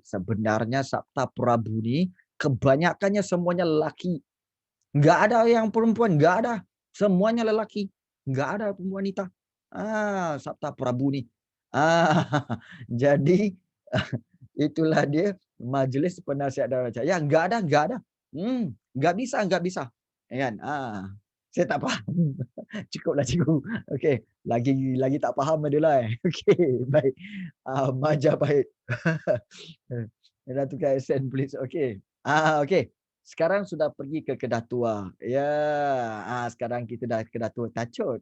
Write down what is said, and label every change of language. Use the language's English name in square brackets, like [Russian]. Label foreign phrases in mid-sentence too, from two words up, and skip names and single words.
[Malay] Sebenarnya Sabta Prabu ni kebanyakannya semuanya lelaki. [Indonesian] Enggak ada yang perempuan, enggak ada. [Malay] Semuanya lelaki. [Indonesian] Enggak ada wanita. [Malay] Sabta Prabu ni. Ah, jadi itulah dia Majlis Penasihat Daraja. Ya, [Indonesian] enggak ada, enggak ada. Enggak bisa, enggak bisa. [Malay] Ya kan? Saya tak faham. Cukuplah cikgu. Okey, lagi tak faham adalah. Okey, baik. Majapahit. Datuk Sen please. Okey. Okey. Sekarang sudah pergi ke Kedah Tua. Ya, sekarang kita dah Kedah Tua tacut.